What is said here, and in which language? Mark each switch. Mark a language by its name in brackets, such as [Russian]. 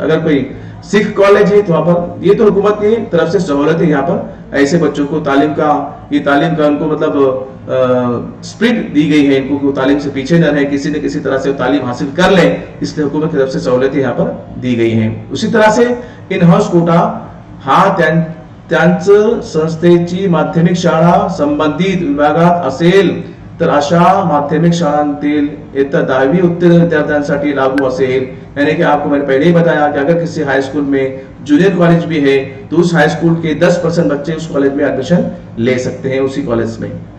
[Hindi] अगर कोई सिख कॉलेज है तो वहां पर, ये तो हुकूमत की तरफ से सहूलत है, यहाँ पर ऐसे बच्चों को तालीम का उनको मतलब स्प्रिट दी गई है, इनको तालीम से पीछे न रहे, किसी न किसी तरह से तालीम हासिल कर ले, इसलिए हुकूमत की तरफ से सहूलतें यहाँ पर दी गई है। उसी तरह से [Marathi] इन हाउस कोटा हा त्यांचं संस्थेची माध्यमिक शाळा संबंधित विभागात असेल तर अशा माध्यमिक शाळांतील इयत्ता 10वी उत्तीर्ण विद्यार्थ्यांसाठी लागू असेल। [Hindi] यानी कि आपको मैंने पहले ही बताया कि अगर किसी हाई स्कूल में जूनियर कॉलेज भी है तो उस हाई स्कूल के 10% बच्चे उस कॉलेज में एडमिशन ले सकते हैं, उसी कॉलेज में।